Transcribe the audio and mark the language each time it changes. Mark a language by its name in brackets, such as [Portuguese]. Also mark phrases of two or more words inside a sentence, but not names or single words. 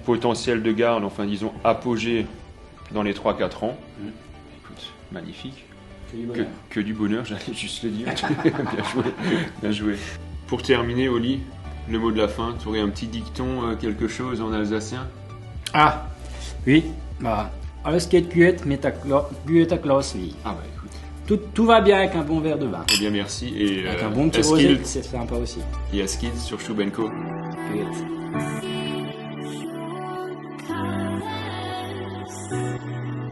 [French] Potentiel de garde, enfin disons apogée dans les 3-4 ans. Écoute, magnifique. C'est du bonheur. Que du bonheur, j'allais juste le dire. Bien joué, bien joué. Pour terminer, Oli, le mot de la fin, tu aurais un petit dicton, quelque chose en alsacien? Ah, oui, bah, [Swiss German] alles geht gut mit der gute Glas Wein. [French] Ah bah écoute. Tout va bien avec un bon verre de vin. Eh bien merci. Et Avec un bon petit Askild rosé, c'est sympa aussi. et Askild sur Schubenko. Gut.